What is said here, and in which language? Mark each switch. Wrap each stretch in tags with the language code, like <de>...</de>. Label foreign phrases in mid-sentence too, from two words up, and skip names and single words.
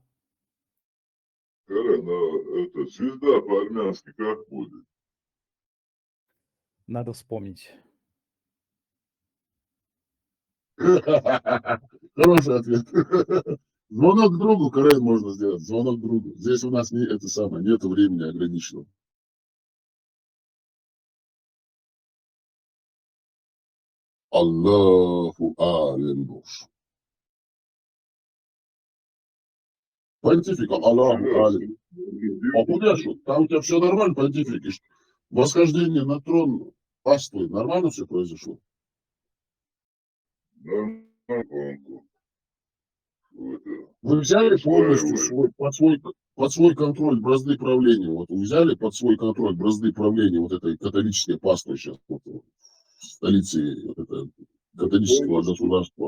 <ru>Карен, это звезда по-армянски как будет? Надо вспомнить. Хороший ответ. Звонок другу, Карен, можно сделать. Звонок другу. Здесь у нас не это самое, нет времени ограниченного.</ru> <ar>الله أعلم. Понтифик, الله أعلم.</ar> <ru>Похудяшу, там у тебя все нормально, понтифик. И восхождение на трон паствы, нормально все произошло? Нормально. Вы взяли полностью Устраивает. под свой контроль бразды правления? Вот вы взяли под свой контроль бразды правления вот этой католической паствы сейчас, вот, в столице вот это, католического государства?</ru>